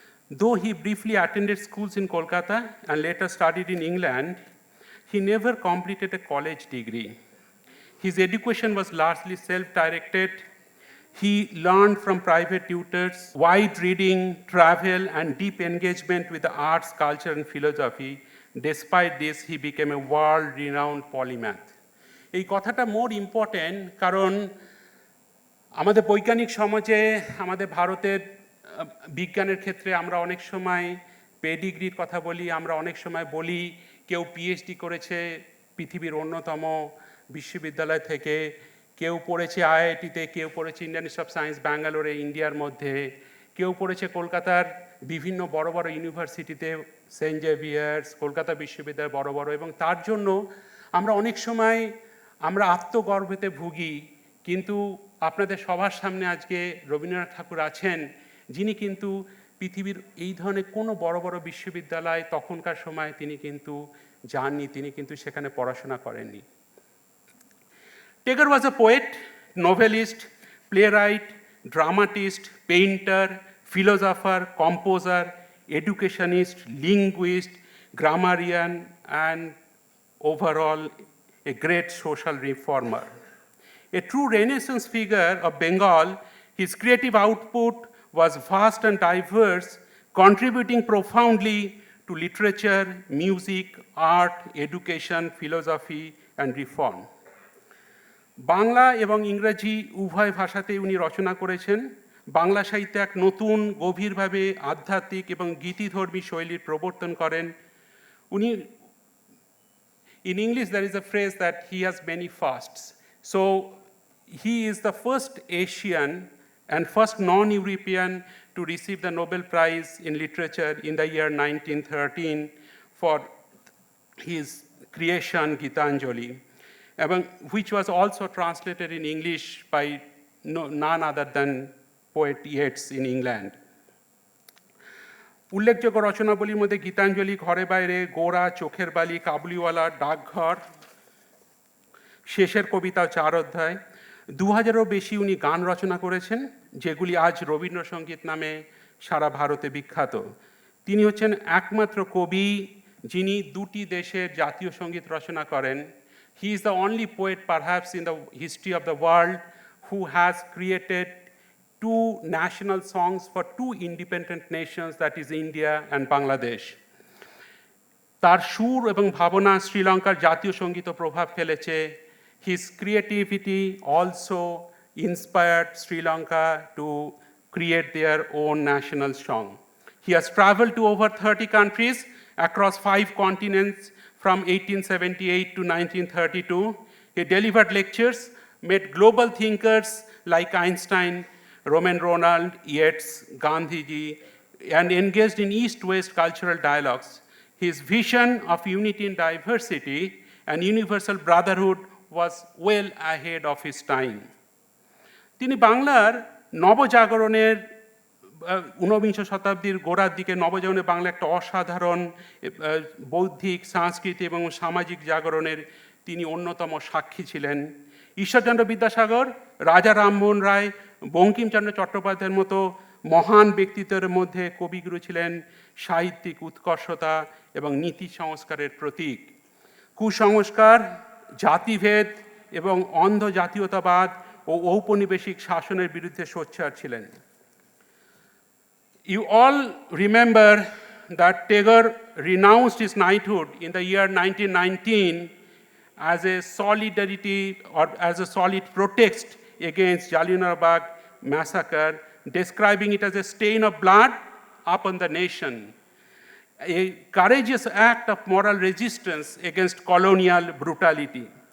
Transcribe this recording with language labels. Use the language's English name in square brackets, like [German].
[English] Though he briefly attended schools in Kolkata and later studied in England, he never completed a college degree. His education was largely self-directed. He learned from private tutors, wide reading, travel, and deep engagement with the arts, culture, and philosophy. Despite this, he became a world-renowned polymath. [Bangla] এই কথাটা [English] more important, [Bangla] কারণ আমাদের বৈজ্ঞানিক সমাজে, আমাদের ভারতের বিজ্ঞানের ক্ষেত্রে আমরা অনেক সময় পেডিগ্রির কথা বলি, আমরা অনেক সময় বলি কেউ পিএইচডি করেছে পৃথিবীর অন্যতম বিশ্ববিদ্যালয় থেকে, কেউ পড়েছে আইআইটিতে, কেউ পড়েছে ইন্ডিয়ান ইনস্টিটিউট অফ সায়েন্স ব্যাঙ্গালোরে ইন্ডিয়ার মধ্যে, কেউ পড়েছে কলকাতার বিভিন্ন বড় বড় ইউনিভার্সিটিতে, সেন্ট জেভিয়ার্স, কলকাতা বিশ্ববিদ্যালয় বড় বড়, এবং তার জন্য আমরা অনেক সময় আমরা আত্মগর্বেতে ভুগি। কিন্তু আপনাদের সবার সামনে আজকে রবীন্দ্রনাথ ঠাকুর আছেন, যিনি কিন্তু পৃথিবীর এই ধরনের কোনো বড় বড় বিশ্ববিদ্যালয় তখনকার সময় তিনি কিন্তু যাননি, তিনি কিন্তু সেখানে পড়াশোনা করেননি। [English] Tagore was a poet, novelist, playwright, dramatist, painter, philosopher, composer, educationist, linguist, grammarian, and overall a great social reformer. A true Renaissance figure of Bengal, his creative output was vast and diverse, contributing profoundly to literature, music, art, education, philosophy, and reform. [Bangla] Bangla এবং ইংরেজি উভয় ভাষাতেই উনি রচনা করেছেন। বাংলা সাহিত্যে এক নতুন গভীরভাবে আধ্যাত্মিক এবং গীতিধর্মী শৈলীর প্রবর্তন করেন উনি। [English] In English, there is a phrase that he has many fasts. So he is the first Asian and first non-European to receive the Nobel Prize in Literature in the year 1913 for his creation, Gitanjali, which was also translated in English by none other than poet Yeats in England. [Bangla] উল্লেখযোগ্য রচনাবলীর মধ্যে গীতাঞ্জলি, ঘরে বাইরে, গোরা, চোখের বালি, কাবুলিওয়ালা, ডাকঘর, শেষের কবিতা, 4 অধ্যায়। 2000-এরও বেশি উনি গান রচনা করেছেন, যেগুলি আজ রবীন্দ্রসঙ্গীত নামে সারা ভারতে বিখ্যাত। তিনি হচ্ছেন একমাত্র কবি যিনি 2টি দেশের জাতীয় সঙ্গীত রচনা করেন। [English] He is the only poet perhaps in the history of the world who has created 2 national songs for 2 independent nations, that is India and Bangladesh. [Bangla] তার সুর এবং ভাবনা শ্রীলঙ্কার জাতীয় সঙ্গীত প্রভাব ফেলেছে। [English] His creativity also inspired Sri Lanka to create their own national song. He has traveled to over 30 countries across 5 continents from 1878 to 1932. He delivered lectures, met global thinkers like Einstein, Roman Ronald, Yeats, Gandhiji, and engaged in East-West cultural dialogues. His vision of unity in diversity and universal brotherhood was well ahead of his time. [Bangla] তিনি বাংলার নবজাগরণের ঊনবিংশ শতাব্দীর গোড়ার দিকে নবজাগরণে বাংলা একটা অসাধারণ বৌদ্ধিক সাংস্কৃতিক এবং সামাজিক জাগরণের তিনি অন্যতম সাক্ষী ছিলেন। ঈশ্বরচন্দ্র বিদ্যাসাগর, রাজা রামমোহন রায়, বঙ্কিমচন্দ্র চট্টোপাধ্যায়ের মতো মহান ব্যক্তিত্বের মধ্যে কবিগুরু ছিলেন সাহিত্যিক উৎকর্ষতা এবং নীতি সংস্কারের প্রতীক। কুসংস্কার, জাতিভেদ এবং অন্ধ জাতীয়তাবাদ ও ঔপনিবেশিক শাসনের বিরুদ্ধে সোচ্চার ছিলেন। [English] You all remember that Tagore renounced his knighthood in the year 1919 as a solidarity or as a solid protest against Jallianwala Bagh massacre, describing it as a stain of blood upon the nation, a courageous act of moral resistance against colonial brutality.